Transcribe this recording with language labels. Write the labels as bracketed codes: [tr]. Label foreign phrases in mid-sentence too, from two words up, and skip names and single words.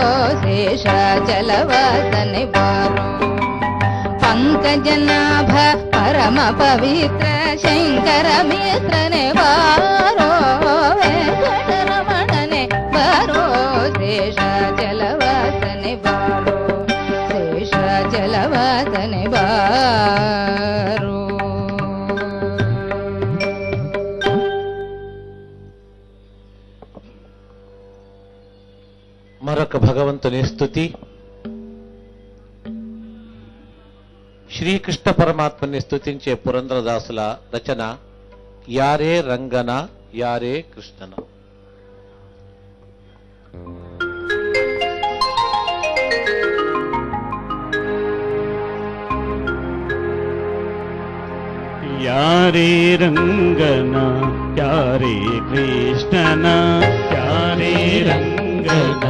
[kn] ಶೇಷಾಚಲವಾಸನೆ ಬಾರೋ ಪಂಕಜನಾಭ ಪರಮ ಪವಿತ್ರ ಶಂಕರ ಮಿತ್ರನೆ ಬಾರೋ ವೆಂಕಟರಮಣನೆ ಬಾರೋ ಶೇಷಾಚಲವಾಸನೆ ಬಾರೋ ಶೇಷಾಚಲವಾಸನೆ ಬಾರೋ [te] మరొక భగవంతుని స్తుతి శ్రీకృష్ణ పరమాత్మని స్తుతించే పురంధరదాసుల రచన [kn] ಯಾರೇ ರಂಗನ ಯಾರೇ ಕೃಷ್ಣನ. ಯಾರೇ ರಂಗನ ಯಾರೇ ಕೃಷ್ಣನ ಯಾರೇ ರಂಗನ